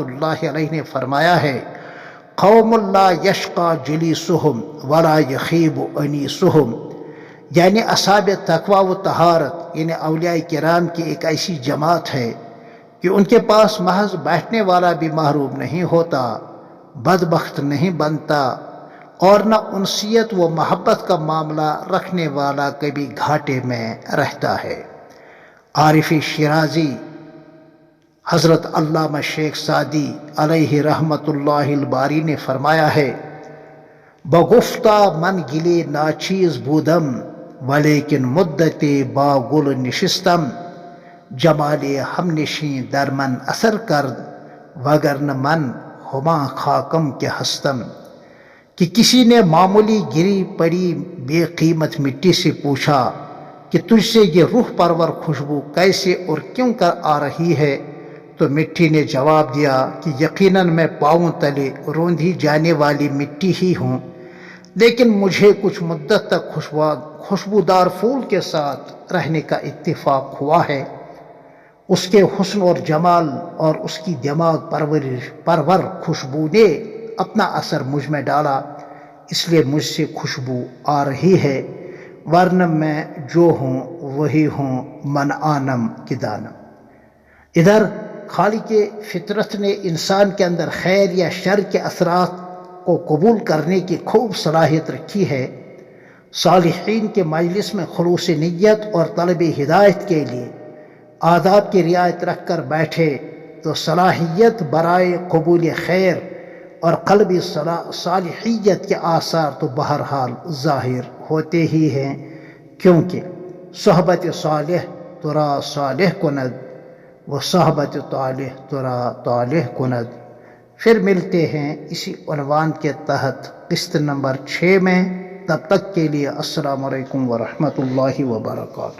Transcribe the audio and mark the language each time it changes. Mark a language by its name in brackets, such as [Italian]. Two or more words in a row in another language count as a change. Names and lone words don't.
[Urdu] اللہ علیہ نے فرمایا ہے، [Arabic] قوم لا یشقی جلیسہم ولا یخیب انیسہم، [Urdu] یعنی اصحاب تقوی و طہارت یعنی اولیاء کرام کی ایک ایسی جماعت ہے کہ ان کے پاس محض بیٹھنے والا بھی محروم نہیں ہوتا، بدبخت نہیں بنتا، اور نہ انسیت و محبت کا معاملہ رکھنے والا کبھی گھاٹے میں رہتا ہے۔ عارف شیرازی حضرت علامہ شیخ سعدی [Arabic] علیہ رحمۃ اللہ الباری [Urdu] نے فرمایا ہے، [Persian] بگفتہ من گلے ناچیز بودم ولیکن مدت با گل نشستم، جمال ہم نشیں در من اثر کرد وگرنہ من ہما خاکم کے ہستم، [Urdu] کہ کسی نے معمولی گری پڑی بے قیمت مٹی سے پوچھا کہ تجھ سے یہ روح پرور خوشبو کیسے اور کیوں کر آ رہی ہے، تو مٹی نے جواب دیا کہ یقیناً میں پاؤں تلے روندھی جانے والی مٹی ہی ہوں، لیکن مجھے کچھ مدت تک خوشبودار پھول کے ساتھ رہنے کا اتفاق ہوا ہے۔ اس کے حسن اور جمال اور اس کی دماغ پرور خوشبو نے اپنا اثر مجھ میں ڈالا، اس لیے مجھ سے خوشبو آ رہی ہے، ورنہ میں جو ہوں وہی ہوں، [Persian] من آنم کی دانم۔ [Urdu] ادھر خالق فطرت نے انسان کے اندر خیر یا شر کے اثرات کو قبول کرنے کی خوب صلاحیت رکھی ہے۔ صالحین کے مجلس میں خلوص نیت اور طلب ہدایت کے لیے آداب کی رعایت رکھ کر بیٹھے تو صلاحیت برائے قبول خیر اور قلبی صالحیت کے آثار تو بہرحال ظاہر ہوتے ہی ہیں، کیونکہ [Persian] صحبت صالح ترا صالح کند و صحبت طالح ترا طالح کند۔ [Urdu] پھر ملتے ہیں اسی عنوان کے تحت قسط نمبر 6 میں، تب تک کے لیے [Arabic] السلام علیکم ورحمۃ اللہ وبرکاتہ۔